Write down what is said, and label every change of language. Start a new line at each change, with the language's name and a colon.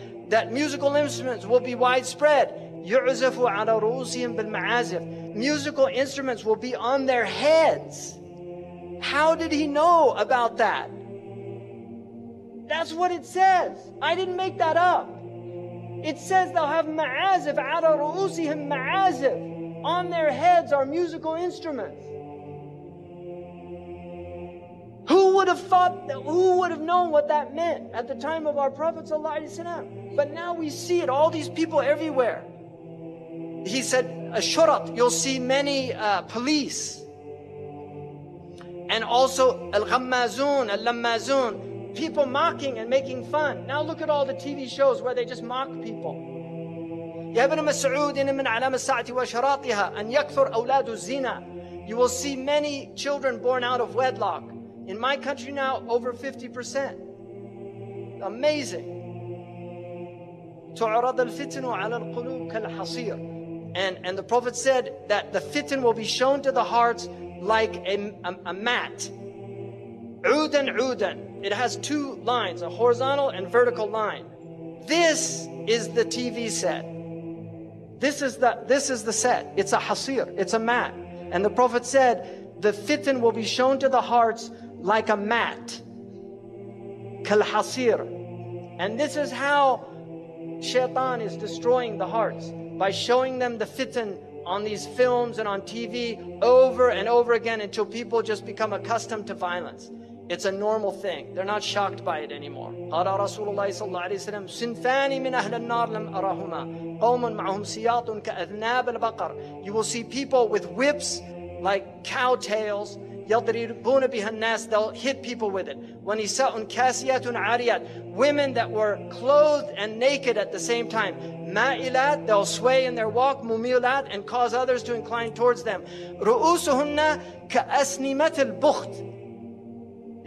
English: That musical instruments will be widespread.
Arabic: يعزف على رؤوسهم بالمعازف.
English: Musical instruments will be on their heads. How did he know about that? That's what it says. I didn't make that up. It says they'll have ma'azif,
Arabic: على رؤوسهم
English: ma'azif. On their heads are musical instruments. Who would have thought that? Who would have known what that meant at the time of our Prophet ﷺ? But now we see it, all these people everywhere. He said, Ashurat, you'll see many police. And also, al-ghammazun, al-lammazun, people mocking and making fun. Now look at all the TV shows where they just mock people.
Arabic: يا ابن مسعود إن من علام الساعة وأشراطها أن يكثر أولاد الزنا.
English: You will see many children born out of wedlock. In my country now, over 50%. Amazing.
Arabic: تعرض الفتن على القلوب كالحصير.
English: And the Prophet said that the fitan will be shown to the hearts like a mat.
Arabic: عودا عودا.
English: It has two lines, a horizontal and vertical line. This is the TV set. This is the set. It's a hasir. It's a mat. And the Prophet said the fitan will be shown to the hearts like a mat. Kal hasir. And this is how Shaitan is destroying the hearts, by showing them the fitan on these films and on TV over and over again until people just become accustomed to violence. It's a normal thing. They're not shocked by it anymore.
Arabic: قال رسول الله صلى الله عليه وسلم صنفان من أهل النار لم أرهما قوم معهم سياط كأذناب البقر.
English: You will see people with whips like cow tails.
Arabic: يَضْرِبُونَ بِهَا النَّاسِ,
English: they'll hit people with it.
Arabic: وَنِسَاءٌ كَاسِيَاتٌ عَارِيَاتٌ,
English: women that were clothed and naked at the same time.
Arabic: مَائِلَات,
English: they'll sway in their walk.
Arabic: مُمِيلَات,
English: and cause others to incline towards them.
Arabic: رُؤُوسُهُنَّ كَأَسْنِمَةِ الْبُخْتِ.